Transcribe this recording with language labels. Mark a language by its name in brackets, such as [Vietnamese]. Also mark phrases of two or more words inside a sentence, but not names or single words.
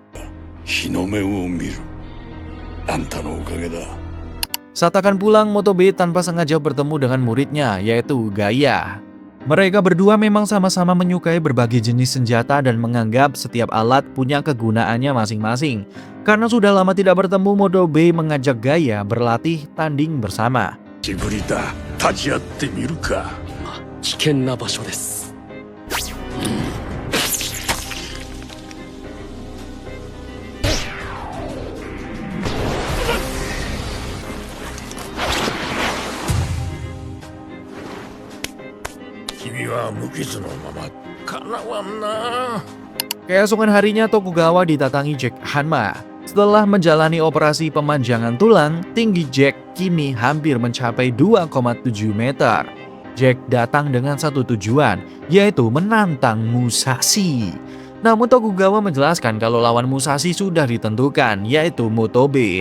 [Indonesian] Saat akan pulang, Motobe tanpa sengaja bertemu dengan muridnya, yaitu Gaia. Mereka berdua memang sama-sama menyukai berbagai jenis senjata dan menganggap setiap alat punya kegunaannya masing-masing. Karena sudah lama tidak bertemu, Motobe mengajak Gaia berlatih tanding bersama. [Japanese] ジブリだ、立ち会ってみるか。危険な場所です。君は無傷のままかなわんな。 [Indonesian] Keesokan harinya, Tokugawa didatangi Jack Hanma. Setelah menjalani operasi pemanjangan tulang, tinggi Jack kini hampir mencapai 2,7 meter. Jack datang dengan satu tujuan, yaitu menantang Musashi. Namun Tokugawa menjelaskan kalau lawan Musashi sudah ditentukan, yaitu Motobe.